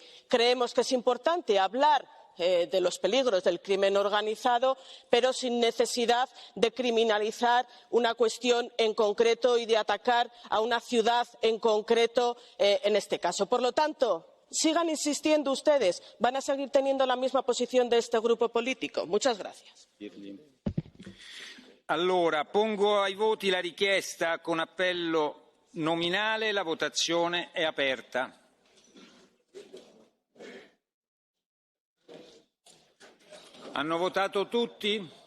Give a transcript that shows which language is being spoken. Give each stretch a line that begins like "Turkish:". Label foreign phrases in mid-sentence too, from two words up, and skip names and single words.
Spanish: Creemos que es importante hablar de los peligros del crimen organizado, pero sin necesidad de criminalizar una cuestión en concreto y de atacar a una ciudad en concreto en este caso. Por lo tanto, sigan insistiendo ustedes. ¿Van a seguir teniendo la misma posición de este grupo político? Muchas gracias.
Italian: Allora, pongo ai voti la richiesta con appello nominale. La votazione è aperta. Hanno votato tutti?